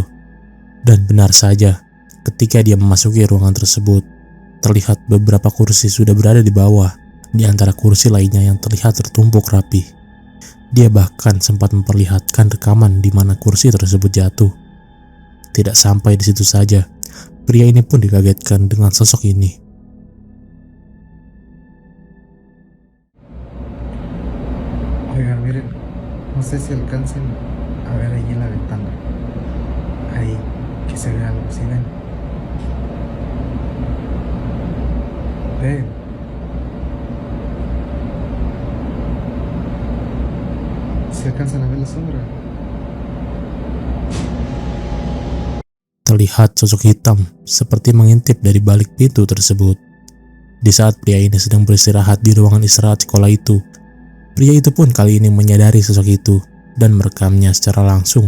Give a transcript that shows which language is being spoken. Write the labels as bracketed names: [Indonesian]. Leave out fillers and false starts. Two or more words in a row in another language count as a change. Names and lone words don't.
[Indonesian] Dan benar saja, ketika dia memasuki ruangan tersebut, terlihat beberapa kursi sudah berada di bawah di antara kursi lainnya yang terlihat tertumpuk rapi. Dia bahkan sempat memperlihatkan rekaman di mana kursi tersebut jatuh. Tidak sampai di situ saja, pria ini pun dikagetkan dengan sosok ini. [Spanish] Oigan, miren, no sé si alcancen a ver ahí en la ventana. Ahí, que se ve algo, ¿sí ven? Ven. ¿Se alcanzan a ver la sombra? [Indonesian] Terlihat sosok hitam seperti mengintip dari balik pintu tersebut. Di saat pria ini sedang beristirahat di ruangan istirahat sekolah itu, pria itu pun kali ini menyadari sosok itu dan merekamnya secara langsung.